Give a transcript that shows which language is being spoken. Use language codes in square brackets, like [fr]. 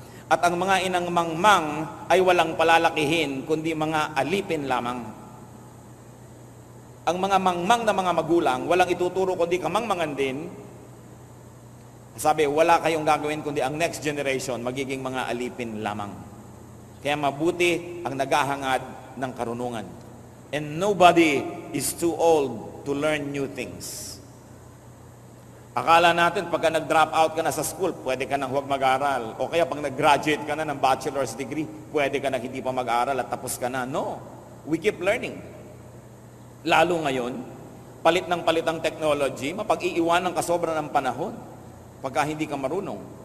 [tl] At ang mga inang mangmang ay walang palalakihin, kundi mga alipin lamang. Ang mga mangmang na mga magulang, walang ituturo kundi kamangmangan din. Sabi, wala kayong gagawin kundi ang next generation, magiging mga alipin lamang. Kaya mabuti ang naghahangad ng karunungan. [en] And nobody is too old to learn new things. [tl] Akala natin, pagka nag-drop out ka na sa school, pwede ka nang huwag mag-aral. O kaya pag nag-graduate ka na ng bachelor's degree, pwede ka na hindi pa mag-aral at tapos ka na. [en] No. We keep learning. [tl] Lalo ngayon, palit ng palit ang technology, mapag-iiwanan ka sobra ng panahon pagka hindi ka marunong.